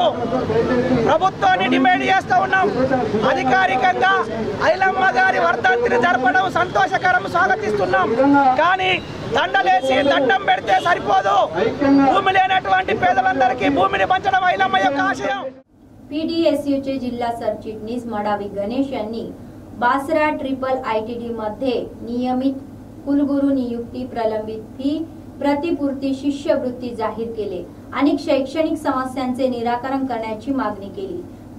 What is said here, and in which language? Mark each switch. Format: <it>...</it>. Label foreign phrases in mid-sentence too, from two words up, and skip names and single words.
<te>ప్రభుత్వాన్ని డిమాండ్ చేస్తూ ఉన్నాం. అధికారికంగా ఐలమ్మ గారి వర్ధంతిని జరపడం సంతోషకరం, స్వాగతిస్తున్నాం. కానీ దండలేసి దండం పెడితే సరిపోదు. భూమి లేనటువంటి పేదలందరికీ భూమిని పంచడం ఐలమ్మ యొక్క ఆశయం.</te> <mr>पीडीएसयूचे जिल्हा सरचिटणीस मडावी गणेश यांनी बासरा ट्रिपल आयटीडी मध्ये नियमित कुलगुरू नियुक्ती, प्रलंबित फी प्रतिपूर्ती, शिष्यवृत्ती जाहीर केले. अनेक शैक्षणिक समस्यांचे निराकरण करण्याची मागणी केली.</mr>